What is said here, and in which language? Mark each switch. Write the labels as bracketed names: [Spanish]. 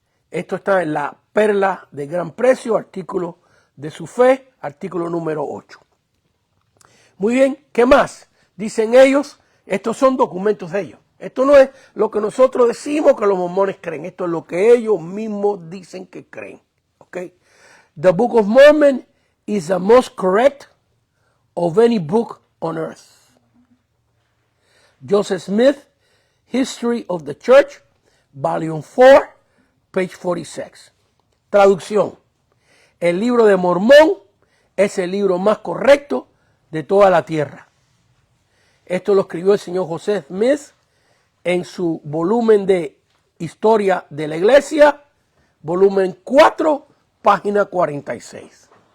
[Spanish] Esto está en la perla de gran precio, artículo de su fe, artículo número 8. Muy bien, ¿qué más? Dicen ellos, estos son documentos de ellos. Esto no es lo que nosotros decimos que los mormones creen. Esto es lo que ellos mismos dicen que creen. ¿Okay? [English] The Book of Mormon is the most correct of any book on earth. Joseph Smith, History of the Church, Volume 4, page 46. [Spanish] Traducción. El libro de Mormón es el libro más correcto de toda la tierra. Esto lo escribió el señor Joseph Smith en su volumen de Historia de la Iglesia, volumen 4, página 46.